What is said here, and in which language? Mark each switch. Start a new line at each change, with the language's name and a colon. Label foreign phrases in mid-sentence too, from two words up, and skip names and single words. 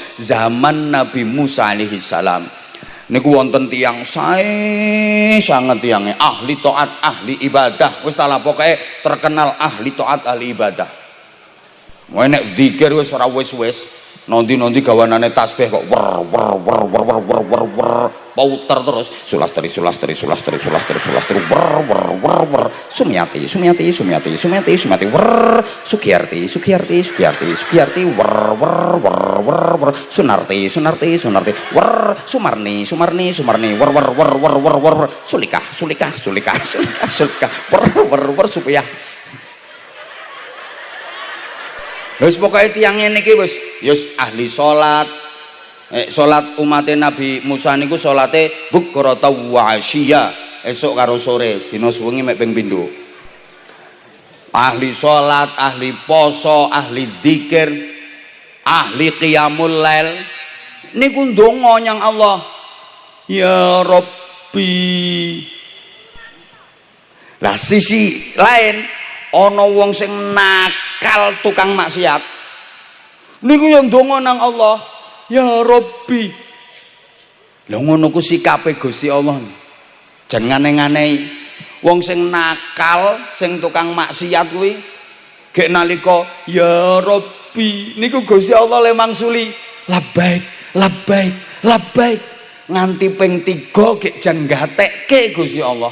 Javanese: Zaman Nabi Musa
Arabic: عليه السلام
Javanese: niku wonten tiyang sae sanget tiyange ahli taat, ahli ibadah. Wis ta pokoke terkenal ahli taat, ahli ibadah. Mau nek zikir wis ora wis-wis, nanti gawanane tasbih kok wer pauter terus sulastri wer Sumiati wer Sugiyarti wer Sunarti wer Sumarni wer Sulika wer supaya. Wis pokoke tiyang ngene iki wis ahli salat. Salat umat Nabi Musa niku salate
Arabic: بكرة وعشيا.
Javanese: esuk karo sore dina suwengi mek ping pindho. Ahli salat, ahli poso, ahli zikir, ahli
Arabic: قيام الليل
Javanese: niku ndonga nyang Allah,
Arabic: يا رب.
Javanese: Lah sisi lain ana wong sing nakal tukang maksiat niku yang ndonga nang Allah,
Arabic: يا رب.
Javanese: Lha ngono ku sikape Gusti Allah. Jangan ngane-nganehi. Wong sing nakal, sing tukang maksiat kuwi gek nalika
Arabic: يا رب
Javanese: niku Gusti Allah le mangsuli
Arabic: لبيك، لبيك، لبيك
Javanese: nganti ping 3 gek jan gatekke Gusti Allah.